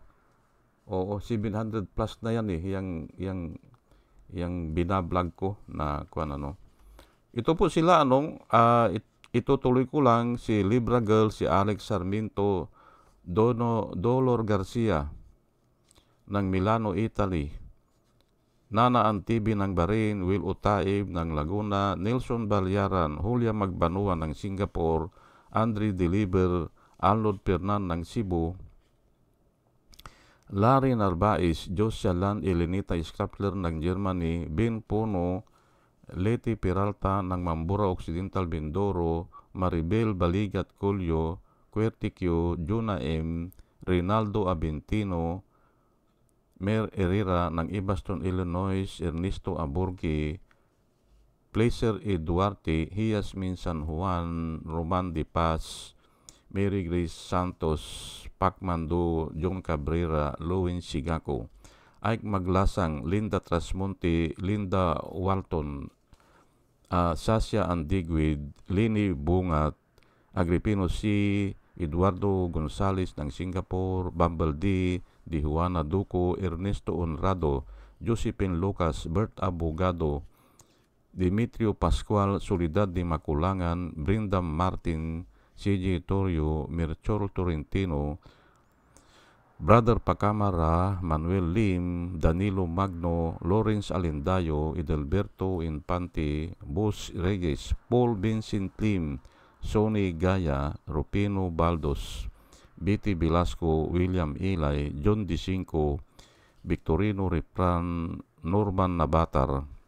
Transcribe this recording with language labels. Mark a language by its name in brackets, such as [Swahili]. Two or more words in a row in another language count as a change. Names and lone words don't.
[Filipino] 700 plus na yan eh, yung binablog ko na Ito po sila, itutuloy ko lang si Libra Girl, si Alex Sarmiento, Dolor Garcia ng Milano, Italy, Nana Antibi ng Bahrain, Will Utaib ng Laguna, Nelson Balyaran, Julia Magbanua ng Singapore, Andre Deliver, Arnold Pernan ng Cebu, Larry Narvaez, Josialan Elenita Skrapler ng Germany, Ben Puno, Leti Peralta ng Mambura Occidental, Mindoro, Maribel Baligat Colio, Quertiquio, Juna M, Rinaldo Aventino, Mer Herrera ng Ibaston, Illinois, Ernesto Aburgi, Placer E. Duarte, Hiasmin San Juan, Roman De Paz, Mary Grace Santos, Pacman Do, John Cabrera, Louis Sigako, Ike Maglasang, Linda Trasmonte, Linda Walton, Sasha Andigwid, Lini Bungat, Agripino C., Eduardo Gonzales ng Singapore, Bumble D., Di Juana Duco, Ernesto Honrado, Josephine Lucas, Bert Abogado, Demetrio Pascual, Soledad de Maculangan, Brenda Martin, C.J. Torrio, Mirchol Torrentino, Brother Pacamara, Manuel Lim, Danilo Magno, Lawrence Alendayo, Edelberto Infante, Bus Reyes, Paul Vincent Lim, Sonny Gaya, Rupino Baldos, Betty Velasco, William Ilay, John DeCinco, Victorino Repran, Norman Nabatar,